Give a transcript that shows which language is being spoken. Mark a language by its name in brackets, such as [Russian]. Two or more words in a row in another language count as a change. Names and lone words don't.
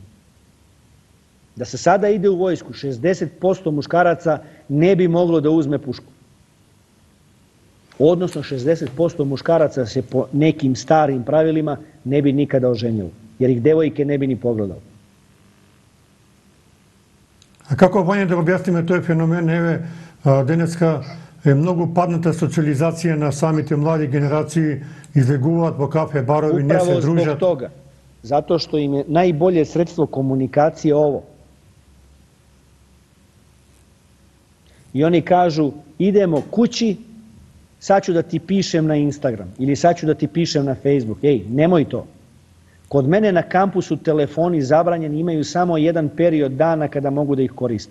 [Serbian] Da se sada ide u vojsku, 60% muškaraca ne bi moglo da uzme pušku. Odnosno 60% muškaraca se po nekim starim pravilima ne bi nikada oženilo, jer ih devojke ne bi ni pogledali. [Macedonian] А како Вања да објасниме тој феномен? Еве, денеска е многу падната социализација на самите млади генерации, излегуваат во кафе, барови, не се [Serbian] Upravo [Macedonian] дружат. [Serbian] zbog toga. Zato što im je najbolje sredstvo komunikacije ovo. I oni kažu, idemo kući, sad ću da ti pišem na Instagram ili sad ću da ti pišem na Facebook. Ej, nemoj to. Kod mene na kampusu telefoni zabranjeni, imaju samo jedan period dana kada mogu da ih koriste.